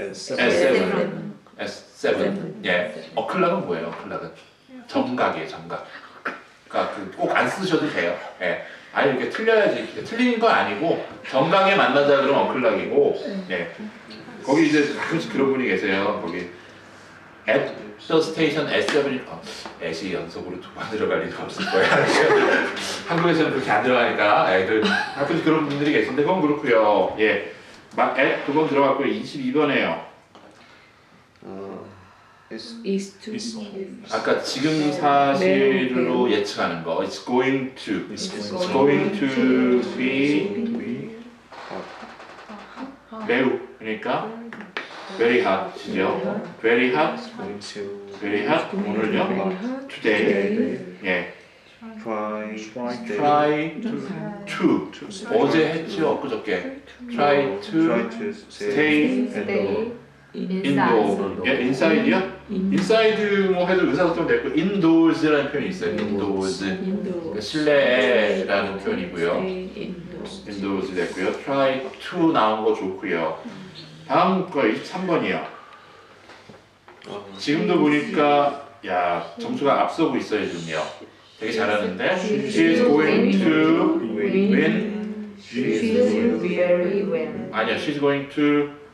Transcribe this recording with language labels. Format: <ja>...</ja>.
<en>at 7. At 7.</en> <ko>예. 어클락은 뭐예요? 어클락은 정각이에요. 정각. 그러니까 꼭 안 쓰셔도 돼요. 예. 아니 이렇게 틀려야지. 틀리는 건 아니고 정각에 만나자 그러면 어클락이고. 예. 거기 이제 가끔씩 그런 분이 계세요. 거기</ko> <en>at the station at 7.</en> <ko>at이 연속으로 2번 들어갈 일은 없을 거예요. 한국에서는 그렇게 안 들어가니까 가끔씩 그런 분들이 계신데 그건 그렇고요. 예. 막 at 2번 들어갔고 22번에요.</ko> <en>is to</en> <ko>아까 지금 사실로 예측하는 거.</ko> <en>It's going to. It's going to be</en> <ko>매우. 그러니까</ko> <en>very hot</en> <ko>이죠.</ko> <en>Very hot. going to Very hot.</en> <ko>오늘요.</ko> <en>Today. 예. try Try to.</en> <ko>어제 했죠. 엊그저께.</ko> <en>Try to stay indoor. 예, inside요?</en> <ko>inside 뭐 해도 의사소통 됐고 indoors라는 표현이 있어요.</ko> <en>indoors.</en> <ko>그러니까 실내라는 표현이고요. indoors 됐고요.</ko> <en>try to</en> <ko>나온 거 좋고요. 다음 거 23번이요. 지금도 보니까 야 점수가 앞서고 있어요 지금요. 되게 잘하는데</ko> <en>she is going to win. very well.</en> <ko>아니요,</ko> <en>she's going to</en>